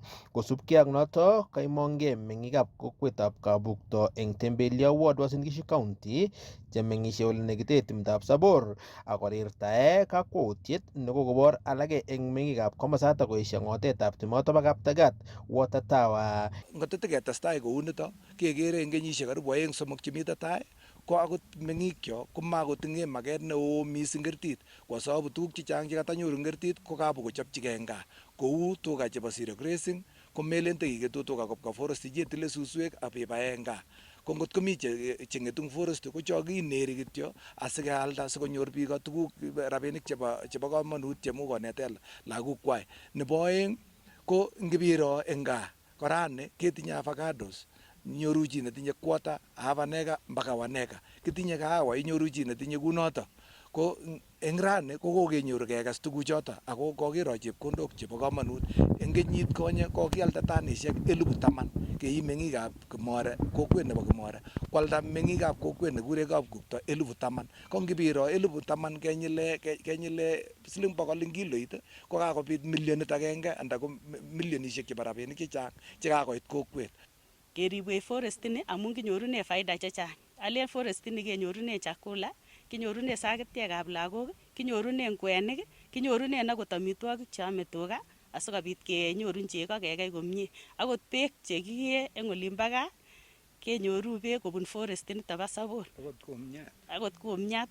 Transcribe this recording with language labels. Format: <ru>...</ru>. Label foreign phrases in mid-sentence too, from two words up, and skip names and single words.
<kln>Kosubkei ak noto kaimong'ei meng'ikab kokwetab Kabukto eng Tembelia Ward Uasin Gishu County chemeng'isie ole negite timdab Sabor akorirtae kakwautiet nekokobor alake eng meng'ikab komasatak koesio ng'otetab timoto bo Kaptagat Water Tower. Ngotete ketestai kou nito kekere eng kenyisiek karibu 2-3 chemite tai ko akot meng'ikyo komakotinye maket neo mising kertit</kln> <sw>kwa sababu</sw> <kln>tuguk chechang chekatanyoru kertit ko kabokochopchigei eng gaa kou tuga chebo</kln> <en>zero grazing</en> <kln>ko melen tekiketu tuga kobwa forest chetile suswek abibae eng gaa. Ko ngot komi cheng'etu forest ko cho kineri kityo asikealda sikonyor biik tuguk rabinik chebo kamanut chemuch konete lagok kwai. Nebo aeng ko ngibiro eng gaa korani ketinye avocados, nyoru chi netinye</kln> <en>quarter, half an acre</en> <kln>mpaka 1 acre. Kitinye kahawa inyoru chi netinye kunoto. Ko eng rani ko kokenyoru kekas tuguchoto ako kokiro chepkondok chebo kamanut. Eng kenyit konye kokialda tanisiek 10,000 keib meng'ikab Kimore, kokwet nebo Kimore. Kwalda meng'ikab kokwet nekure Kapkukto 10,000. Ko ngibiro 10,000 kenyile siling 100 eng kiloit ko kakobit milionit agenge anda ko milionisiek chebo rabinik chechang chekakoit kokwet. Keribwech forest ni amun kinyorune faida chechang. Alen forest ni kenyorune chakula, kinyorune sakitiekab lagok, kinyorune kwenik, kinyorune akot amitwogik cheame tuga asikobit kenyorun chego kekei komie. Akot beek chekiee eng olimbo gaa kenyoru beek kobun forest nito bo Sabor. Akot kumnyat.</kln>